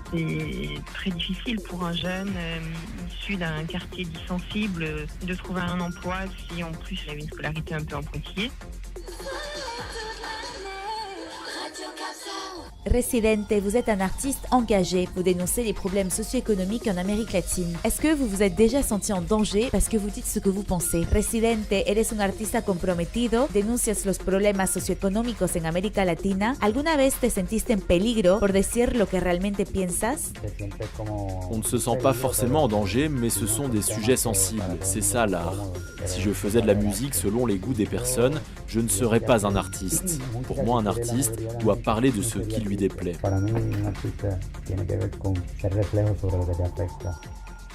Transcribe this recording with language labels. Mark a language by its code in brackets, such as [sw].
[fr] C'est très difficile pour un jeune issu d'un quartier dit sensible de trouver un emploi si en plus il avait une scolarité un peu en pointillé. Residente, vous êtes un artiste engagé. Vous dénoncez les problèmes socio-économiques en Amérique latine. Est-ce que vous vous êtes déjà senti en danger parce que vous dites ce que vous pensez? [es] Residente, eres un artista comprometido, denuncias los problemas socioeconómicos en América Latina. ¿Alguna vez te sentiste en peligro por decir lo que realmente piensas? [fr] On ne se sent pas forcément en danger, mais ce sont des sujets sensibles. C'est ça l'art. Si je faisais de la musique selon les goûts des personnes, je ne serais pas un artiste. Pour moi, un artiste doit parler de ce qui lui déplaît. [es] Para mí un artista tiene que ver con ser reflejo sobre lo que te afecta.